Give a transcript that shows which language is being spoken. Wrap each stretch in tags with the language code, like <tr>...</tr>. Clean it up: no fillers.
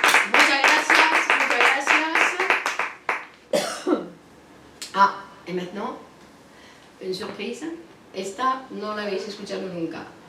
<es>Muchas gracias, muchas gracias.</es> <fr>Ah, y maintenant, une surprise.</fr> <es>Esta no la habéis escuchado nunca.</es>